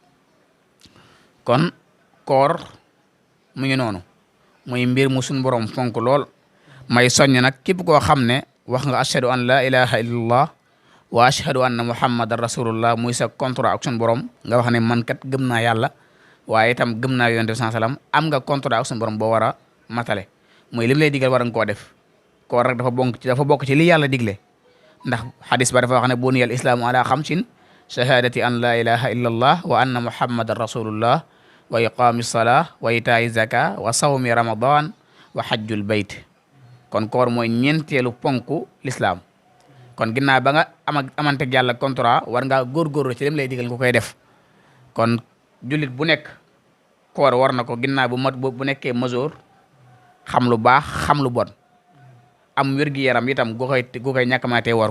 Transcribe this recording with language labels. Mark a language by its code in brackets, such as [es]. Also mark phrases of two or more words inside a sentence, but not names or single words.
[wo] kon koor mu ngi noonu muy mbir mu suñu borom fonk lool may soññ nag képp koo xam ne wax nga [ar] أشهد أن لا إله إلا الله وأشهد أن محمدا رسول الله [wo] muy sa contrat ak suñu borom nga wax ne man kat gëm naa yàlla waaye itam gëm naa yonent bi sallam am nga contrat ak suñu borom boo war a matale muy lim lay digal war nga koo def. koor rek dafa bokk ci li yàlla digle ndax xadis ba dafa wax ne [ar] بني الإسلام على خمس شهادة أن لا إله إلا الله وأن محمدا رسول الله وإقام الصلاة وإيتاء الزكاة وصوم رمضان وحج البيت. [wo] kon koor mooy ñeenteelu ponku l'islam. kon ginnaaw ba nga amanteeg yàlla contrat war ngaa góorgóorlu ci lim lay digal nga koy def. kon jullit bu nekk koor war na ko ginnaaw bu nekkee majeur xam lu baax xam lu bon am wér-gi-yaram itam gu koy ñàkk maa tee woor.